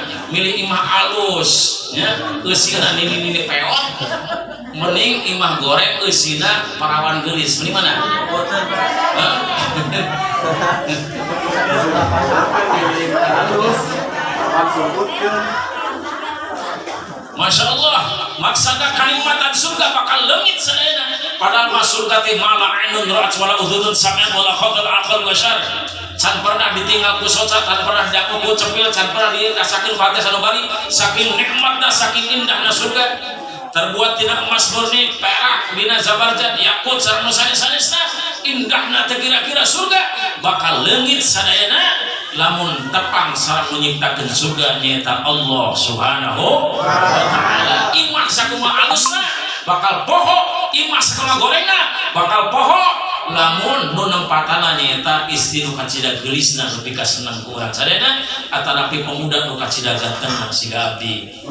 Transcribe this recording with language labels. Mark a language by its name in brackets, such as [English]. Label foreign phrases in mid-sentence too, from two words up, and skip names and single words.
[Sundanese] Milih imah alus ya eusina nini peot mending imah goreng eusina parawan gelis mending mana? [Arabic] ما شاء الله [Sundanese] maksana kalimatan surga bakal leungit sadayana padahal mah surga teh [Arabic] ما لا عين رأت ولا أذن سمعت ولا خطر عقل وشر [Sundanese] can pernah ditinggal ku soca can pernah diaku ku cepil can pernah dirasakeun ku hate sanubari saking nikmatna saking indahna surga terbuat tina emas murni perak dina zabarjad yakut sareng nu sanes-sanesna indahna teh kira-kira surga bakal leungit sadayana lamun tepang sareng nyiptakeun surga nyaeta [Arabic] الله سبحانه وتعالى [Sundanese] imah sakumaha alusna bakal poho imah sakumaha gorengna bakal poho lamun nu nempatana nyaeta istri nu kacida gelisna nu pika seneng ku urang sadayana atanapi pemuda nu kacida ganteng siga abdi